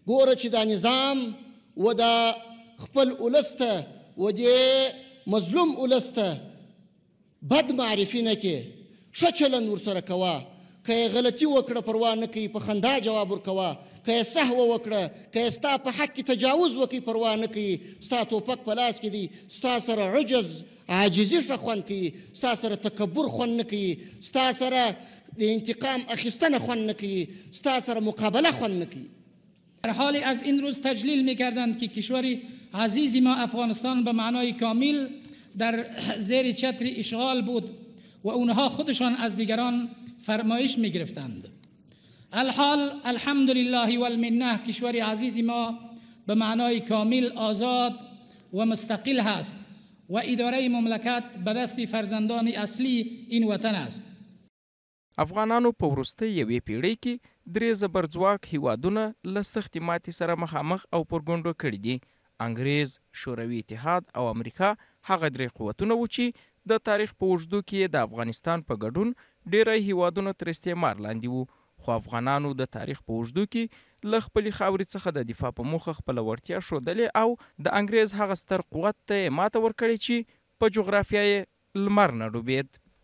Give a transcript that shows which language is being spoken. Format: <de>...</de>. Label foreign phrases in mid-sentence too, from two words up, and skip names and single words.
<ps>ګوره چې دا نظام و د خپل ولس ته و دې مظلوم ولس ته بد معرفي نه کړې، ښه چلند ورسره کوه، که یې غلطي وکړه پروا نه کوي په خندا جواب ورکوه، که یې سهوه وکړه، که یې ستا په حق کې تجاوز وکړي پروا نه کوي، ستا توپک په لاس کې دی، ستا سره عجز عاجزي ښه خوند کوي، ستا سره تکبر خوند نه کوي، ستا سره د انتقام اخیستنه خوند نه کوي، ستا سره مقابله خوند نه کوي.</ps> <fa>در حالی از این روز تجلیل می‌کردند که کشور عزیز ما افغانستان به معنای کامل در زیر چتر اشغال بود و اونها خودشان از دیگران فرمایش می‌گرفتند. الحال</fa> <ar>الحمدلله والمنه</ar> <fa>کشور عزیز ما به معنای کامل آزاد و مستقل هست و اداره مملکت به دست فرزندان اصلی این وطن است.</fa> <ps>افغانانو په وروستۍ یوې پیړۍ کې درې زبرځواک هیوادونه له سختې ماتې سره مخامخ او پر ګونډو کړي دي. انګریز، شوروي اتحاد او امریکا هغه درې قوتونه وو چې د تاریخ په اوږدو کې د افغانستان په ګډون ډیری هیوادونه تر استعمار لاندې وو، خو افغانانو د تاریخ په اوږدو کې له خپلې خاورې څخه د دفاع په موخه خپله وړتیا ښودلې او د انګریز هغه ستر قوت ته یې ماته ورکړې چې په جغرافیه یې لمر نه ډوبېد.</ps>